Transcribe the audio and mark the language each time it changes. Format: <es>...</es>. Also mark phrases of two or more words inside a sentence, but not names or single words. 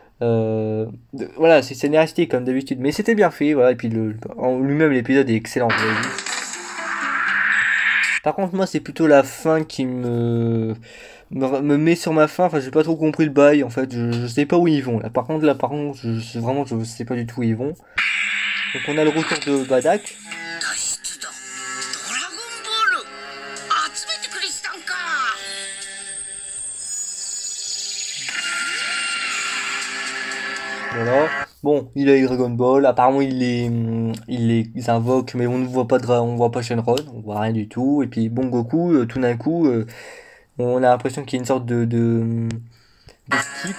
<fr>Voilà, c'est scénaristique comme d'habitude, mais c'était bien fait, voilà, et puis en lui-même l'épisode est excellent. Par contre, moi, c'est plutôt la fin qui me met sur ma faim. Enfin, j'ai pas trop compris le bail, en fait. Je sais pas où ils vont, là. Par contre, vraiment, je sais pas du tout où ils vont. Donc, on a le retour de Badak.</fr> <ja>脱出だ。ドラゴンボール集めてくれしたんか。</ja> <fr>Voilà. Bon, il a eu Dragon Ball. Apparemment, ils invoquent, mais on ne voit pas on voit pas Shenron, on voit rien du tout. Et puis, bon, Goku, tout d'un coup, on a l'impression qu'il y a une sorte de skip.</fr>